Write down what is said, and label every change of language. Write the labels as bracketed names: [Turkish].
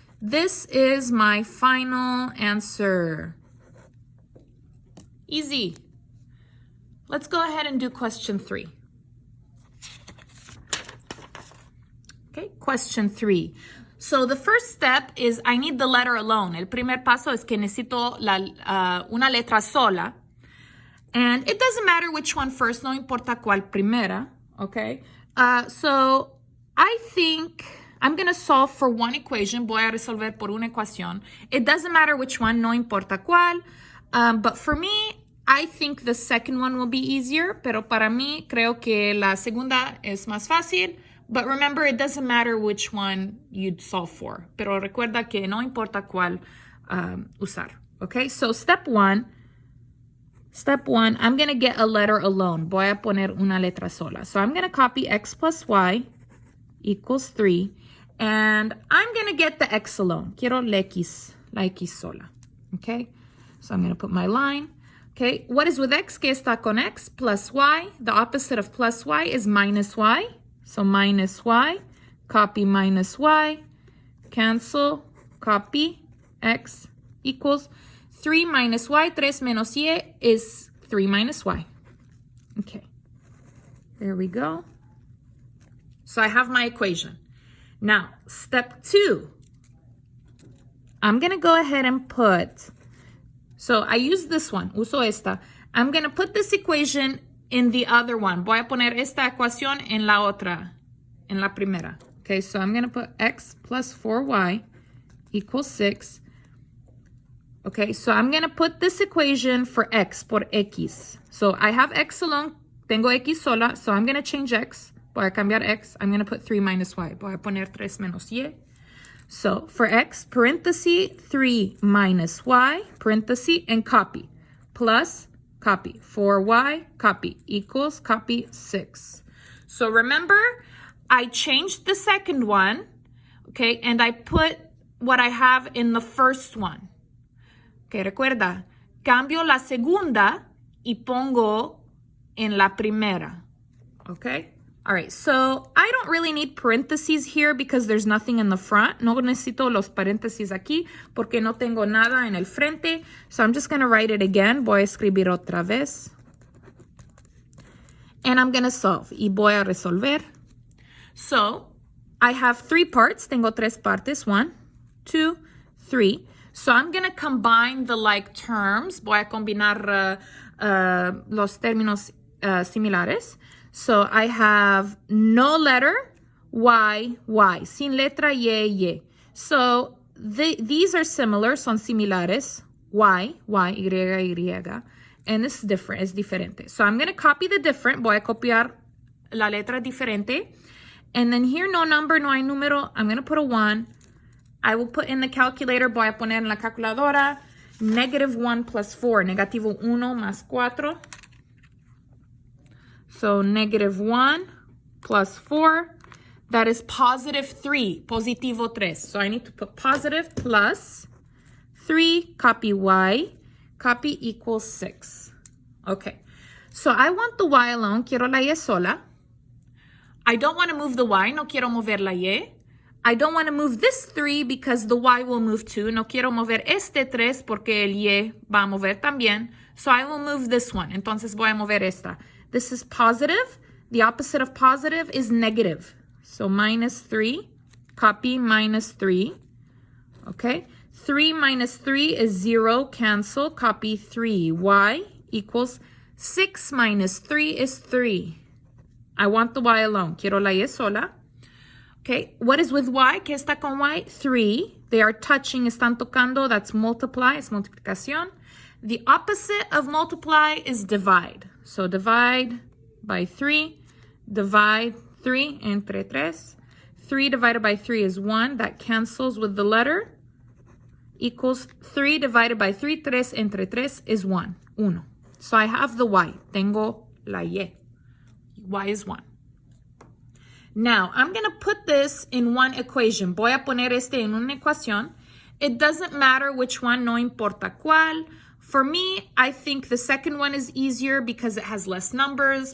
[English] This is my final answer. Easy. Let's go ahead and do question 3. Okay, question 3. So the first step is I need the letter alone. [Spanish] El primer paso es que necesito una letra sola. [English] And it doesn't matter which one first, [Spanish] no importa cuál primera, [English] okay? So I think I'm going to solve for one equation. [Spanish] Voy a resolver por una ecuación. [English] It doesn't matter which one, [Spanish] no importa cuál. [English] But for me, I think the second one will be easier. [Spanish] Pero para mí, creo que la segunda es más fácil. [English] But remember, it doesn't matter which one you'd solve for. [Spanish] Pero recuerda que no importa cuál usar. [English] Okay, so step one, I'm going to get a letter alone. [Spanish] Voy a poner una letra sola. [English] So I'm going to copy x plus y equals 3. And I'm going to get the x alone. [Spanish] Quiero la x sola. [English] Okay, so I'm going to put my line. Okay, what is with x? [Spanish] ¿Qué está con x? [English] Plus y. The opposite of plus y is minus y. So minus y, copy minus y, cancel, copy, x equals 3 minus y, [Spanish] 3 menos y [English] is 3 minus y. Okay, there we go. So I have my equation. Now, step 2. I'm going to go ahead and put, so I use this one, [Spanish] uso esta. [English] I'm going to put this equation in the other one. [Spanish] Voy a poner esta ecuación en la otra, en la primera. [English] Okay, so I'm going to put x plus 4y equals 6. Okay, so I'm going to put this equation for x [Spanish] por x. [English] So I have x alone, [Spanish] tengo x sola, [English] so I'm going to change x. [Spanish] Voy a cambiar x. [English] I'm going to put 3 minus y. [Spanish] Voy a poner 3 menos y. [English] So for x, parenthesis, 3 minus y, parenthesis, and copy. Plus, copy. 4y, copy. Equals, copy, 6. So remember, I changed the second one, okay, and I put what I have in the first one. [Spanish] Okay, recuerda, cambio la segunda y pongo en la primera, okay? [English] All right, so I don't really need parentheses here because there's nothing in the front. [Spanish] No necesito los paréntesis aquí porque no tengo nada en el frente. [English] So I'm just going to write it again. [Spanish] Voy a escribir otra vez. [English] And I'm going to solve. [Spanish] Y voy a resolver. [English] So I have 3 parts. [Spanish] Tengo 3 partes. [English] 1, 2, 3. So I'm going to combine the like terms. [Spanish] Voy a combinar los términos similares. [English] So I have no letter, y, y. [Spanish] Sin letra, [English] y. So these are similar, [Spanish] son similares. [English] Y, y. And this is different, [Spanish] es diferente. [English] So I'm going to copy the different. [Spanish] Voy a copiar la letra diferente. [English] And then here, no number, [Spanish] no hay número. [English] I'm going to put a 1. I will put in the calculator. [Spanish] Voy a poner en la calculadora. [English] -1 plus 4. [Spanish] Negativo 1 más 4. [English] So -1 plus 4, that is +3, [Spanish] positivo 3. [English] So I need to put positive plus 3, copy y, copy equals 6. Okay, so I want the y alone, [Spanish] quiero la y sola. [English] I don't want to move the y, [Spanish] no quiero mover la y. [English] I don't want to move this 3 because the y will move too. [Spanish] No quiero mover este 3 porque el y va a mover también. [English] So I will move this one, [Spanish] entonces voy a mover esta. [English] This is positive. The opposite of positive is negative. So -3, copy -3. Okay, 3 minus 3 is 0, cancel, copy 3. Y equals 6 minus 3 is 3. I want the y alone. [Spanish] Quiero la y sola. [English] Okay, what is with y? [Spanish] ¿Qué está con y? [English] 3. They are touching, [Spanish] están tocando. [English] That's multiply, [Spanish] es multiplicación. [English] The opposite of multiply is divide. So divide by 3. Divide 3 [Spanish] entre 3. [English] 3 divided by 3 is 1. That cancels with the letter. Equals 3 divided by 3. [Spanish] 3 entre 3 [English] is 1. [Spanish] Uno. [English] So I have the y. [Spanish] Tengo la y. [English] Y is 1. Now, I'm going to put this in one equation. [Spanish] Voy a poner este en una ecuación. [English] It doesn't matter which one, [Spanish] no importa cuál. [English] For me, I think the second one is easier because it has less numbers.